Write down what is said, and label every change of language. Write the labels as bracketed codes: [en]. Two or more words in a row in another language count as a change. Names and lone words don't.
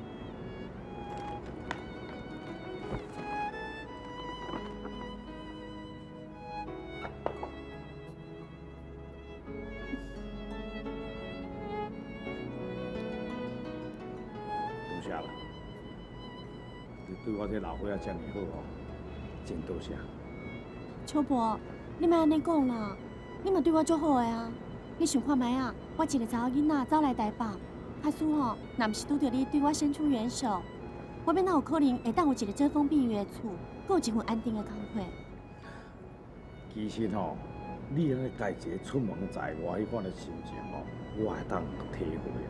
[nan] 多谢啦，你对我这老伙仔遮尔好哦，真多谢。秋婆，你莫安尼讲啦，你嘛对我足好的啊。你想看觅啊？我一个查某囡仔走来台北，假使吼，若毋是拄着你对我伸出援手，我要哪有可能会当有一个遮风避雨的厝，阁有一份安定的工课？其实吼，你安尼家一个出门在外迄款的心情吼，我会当体会啊。